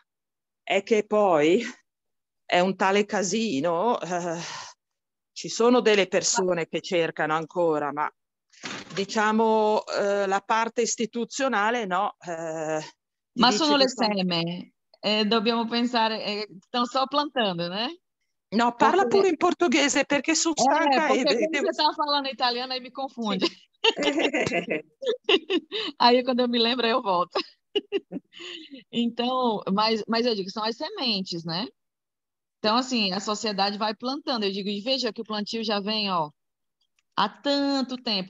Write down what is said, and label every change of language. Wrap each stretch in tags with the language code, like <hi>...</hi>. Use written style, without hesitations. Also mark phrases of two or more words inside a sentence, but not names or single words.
<it>È che poi è un tale casino, ci sono delle persone che cercano ancora, ma diciamo la parte istituzionale no. Ma sono le seme, dobbiamo pensare, stanno</it> <pt>só plantando, né?</pt> <it>No, parla pure in portoghese perché sono stanca.</it> <pt>Porque você estava falando italiano aí me confunde. Aí quando eu me lembro eu volto. Então, mas eu digo, são as sementes, né? Então, assim, a sociedade vai plantando. Eu digo, e veja que o plantio já vem, ó, há tanto tempo.</pt>